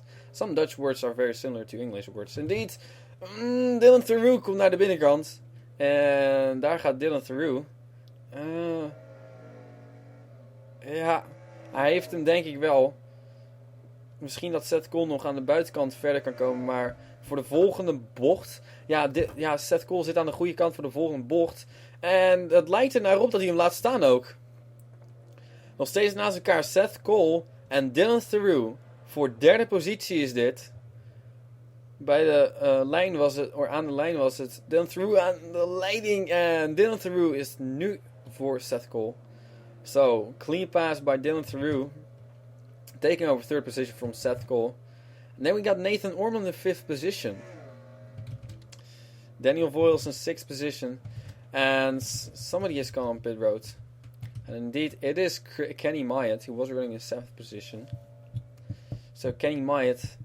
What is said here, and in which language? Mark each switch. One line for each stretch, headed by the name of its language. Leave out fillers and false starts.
English: Some Dutch words are very similar to English words.
Dutch: Indeed, Dylan Theroux komt naar de binnenkant. En daar gaat Dylan Theroux. Ja, hij heeft hem denk ik wel. Misschien dat Seth Cole nog aan de buitenkant verder kan komen. Maar voor de volgende bocht. Ja, Seth Cole zit aan de goede kant voor de volgende bocht. En het lijkt er naar op dat hij hem laat staan ook. Nog steeds naast elkaar Seth Cole en Dylan Theroux. Voor derde positie is dit. Bij de lijn was het, of aan de lijn was het Dylan Theroux aan de leiding. En Dylan Theroux is nu voor Seth Cole.
English: So, clean pass by Dylan Theroux. Taking over third position from Seth Cole. And then we got Nathan Orman in fifth position. Daniel Voiles in sixth position. And somebody has gone on pit road. And indeed, it is Kenny Myatt, who was running in seventh position. So Kenny Myatt.